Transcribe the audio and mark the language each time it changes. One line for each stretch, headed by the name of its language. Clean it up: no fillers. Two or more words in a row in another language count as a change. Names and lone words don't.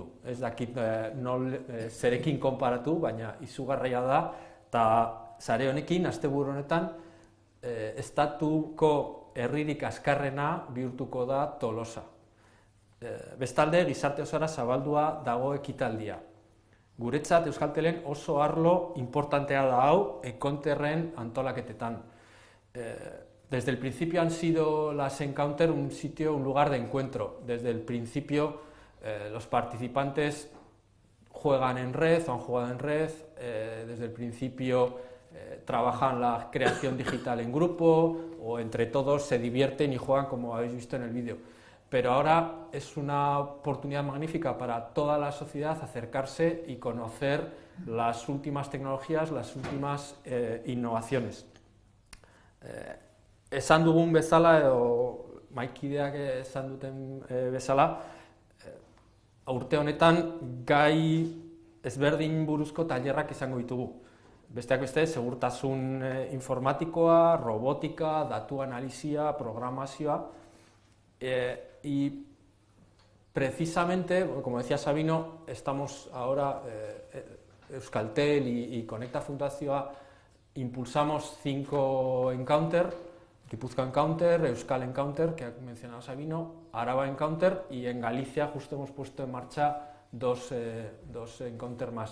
Basque: Ez dakit zerekin konparatu, baina izugarria da, eta sare honekin, asteburu honetan, estatuko herririk azkarrena bihurtuko da Tolosa. Bestalde, gizarte osora zabaldua dago ekitaldia. Guretzat Euskaltelen oso arlo importantea da hau Encounterren antolaketetan.
Spanish: Desde el principio han sido las Encounter un lugar de encuentro. Desde el principio los participantes juegan en red o han jugado en red, desde el principio trabajan la creación digital en grupo o entre todos se divierten y juegan como habéis visto en el vídeo. Pero ahora es una oportunidad magnífica para toda la sociedad acercarse y conocer las últimas tecnologías, las últimas innovaciones.
Basque: Esan dugun bezala, edo maikideak esan duten bezala, urte honetan gai ezberdin buruzko tailerrak izango ditugu. Besteak beste, segurtasun informatikoa, robotika, datu analizia, programazioa,
Spanish: y precisamente, como decía Sabino, estamos ahora, Euskaltel y Conecta Fundazioa, impulsamos 5 Encounter, Gipuzkoa Encounter, Euskal Encounter, que ha mencionado Sabino, Araba Encounter, y en Galicia justo hemos puesto en marcha dos Encounter más.